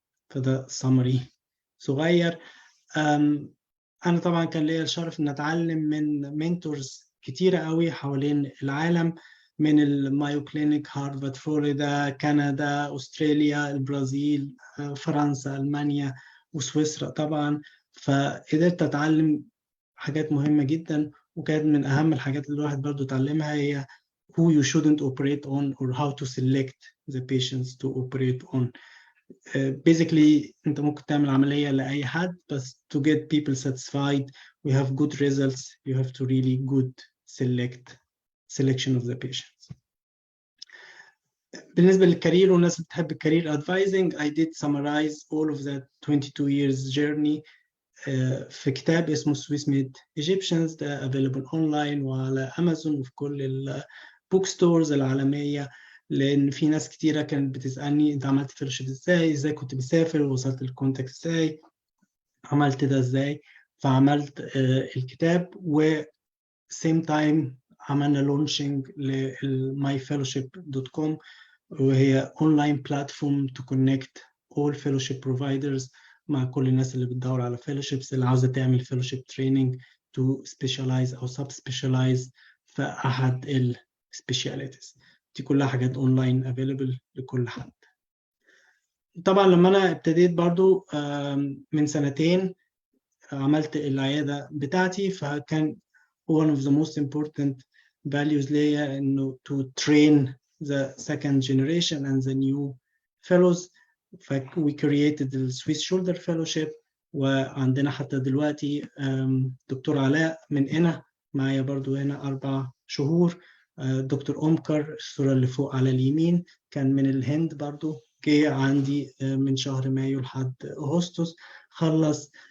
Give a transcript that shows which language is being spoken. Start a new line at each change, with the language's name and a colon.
Arabic: فده سمري صغير. أنا طبعا كان ليا الشرف إن أتعلم من منتورز كتيرة قوي حوالين العالم، من المايو كلينيك، هارفارد، فلوريدا، كندا، أستراليا، البرازيل، فرنسا، ألمانيا، وسويسرا طبعا. فقدرت أتعلم حاجات مهمة جدا، وكانت من أهم الحاجات اللي الواحد برضو اتعلمها هي
English: who you shouldn't operate on
Arabic: or how to select the patients to operate on.
English: Basically
Arabic: أنت ممكن تعمل عملية لأي حد، بس
English: to get people satisfied we have good results, you have to really good selection of the patients.
Arabic: بالنسبة للكارير والناس اللي بتحب الكارير
English: advising, I did summarize all of that 22 years journey
Arabic: في كتاب اسمه Swiss Made Egyptians، ده
English: available online
Arabic: وعلى أمازون وفي كل البوك ستورز العالمية. لأن في ناس كتيرة كانت بتسألني أنت عملت فيلوشيب إزاي كنت بسافر، وصلت الكونتاكت إزاي، عملت ده إزاي. فعملت الكتاب، و
English: same time
Arabic: عملنا لونشنج للmyfellowship.com، وهي اونلاين بلاتفورم تو كونكت
English: all fellowship providers
Arabic: مع كل الناس اللي بتدور على fellowships، اللي عاوزه تعمل
English: fellowship training to specialize
Arabic: او
English: sub specialize
Arabic: في احد ال specialities. دي كلها حاجات اونلاين available لكل حد. طبعا لما انا ابتديت برضو من سنتين عملت العياده بتاعتي، فكان
English: one of the most important values
Arabic: ليا انه
English: to train the second generation and the new fellows. we created the Swiss Shoulder Fellowship،
Arabic: وعندنا حتى دلوقتي دكتور علاء من هنا معايا برضو هنا 4 شهور. دكتور أمكر الصورة اللي فوق على اليمين كان من الهند برضو، جه عندي من شهر مايو لحد أغسطس خلص.